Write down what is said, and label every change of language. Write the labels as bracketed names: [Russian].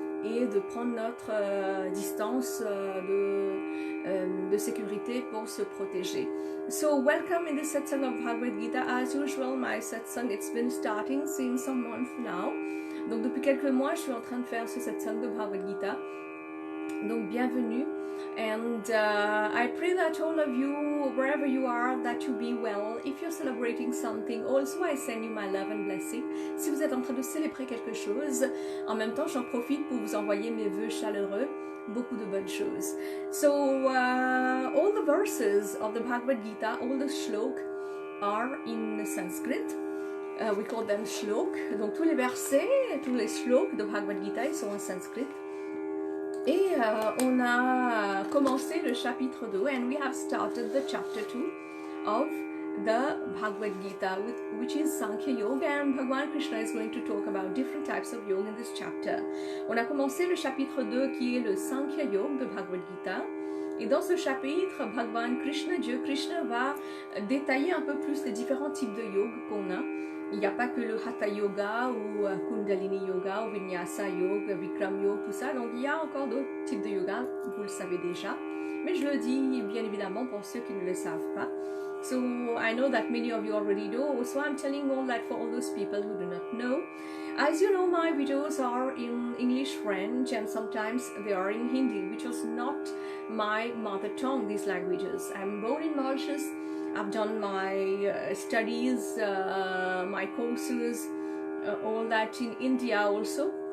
[French] Et de prendre notre distance de sécurité pour se protéger. [English] So welcome in the satsang of Bhagwad Gita. As usual, my satsang, it's been starting since some months now. [French] Donc depuis quelques mois, je suis en train de faire ce satsang de Bhagwad Gita. Donc bienvenue. [English] And I pray that all of you, wherever you are, that you be well. If you're celebrating something, also I send you my love and blessing. [French] Si vous êtes en train de célébrer quelque chose, en même temps j'en profite pour vous envoyer mes vœux chaleureux, beaucoup de bonnes choses. [English] So all the verses of the Bhagwad Gita, all the shlok are in Sanskrit. We call them shlok. [French] Donc tous les versets, tous les shloks de Bhagwad Gita, ils sont en sanskrit. Et on a commencé le chapitre 2 [English] and we have started the chapter 2 of the Bhagwad Gita, which is Sankhya Yoga, and Bhagwan Krishna is going to talk about different types of yoga in this chapter. [French] On a commencé le chapitre 2 qui est le Sankhya Yoga de Bhagwad Gita. Et dans ce chapitre, Bhagwan Krishna, Dieu Krishna, va détailler un peu plus les différents types de yoga qu'on a. Il n'y a pas que le Hatha Yoga ou Kundalini Yoga ou Vinyasa Yoga, Bikram Yoga, tout ça. Donc il y a encore d'autres types de yoga, vous le savez déjà. Mais je le dis bien évidemment pour ceux qui ne le savent pas. [English] So I know that many of you already know, so I'm telling all that for all those people who do not know. As you know, my videos are in English, French, and sometimes they are in Hindi, which was not my mother tongue, these languages. I'm born in Mauritius. I've done my studies, my courses, all that in India also.